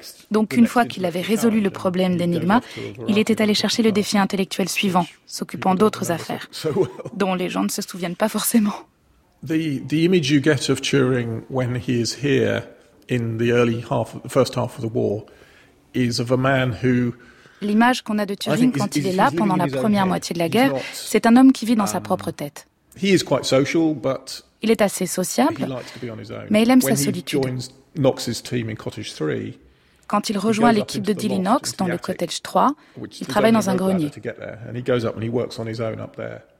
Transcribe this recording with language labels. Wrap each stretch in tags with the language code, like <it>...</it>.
<fr>Donc, une fois qu'il avait résolu le problème d'Enigma, il était allé chercher le défi intellectuel suivant, s'occupant d'autres affaires, dont les gens ne se souviennent pas forcément.</fr> <en>The image you get of Turing when he is here in the early half, the first half of the war, is of a man who.</en> <fr>L'image qu'on a de Turing quand il est là pendant la première moitié de la guerre, c'est un homme qui vit dans sa propre tête.</fr> <en>He is quite social, but.</en> <fr>Il est assez sociable, mais il aime sa solitude.</fr> <en>When he joins Knox's team in Cottage 3.</en> <fr>Quand il rejoint l'équipe de Dilly Knox dans le Cottage 3, il travaille dans un grenier.</fr> <en>And he goes up and he works on his own up there.</en>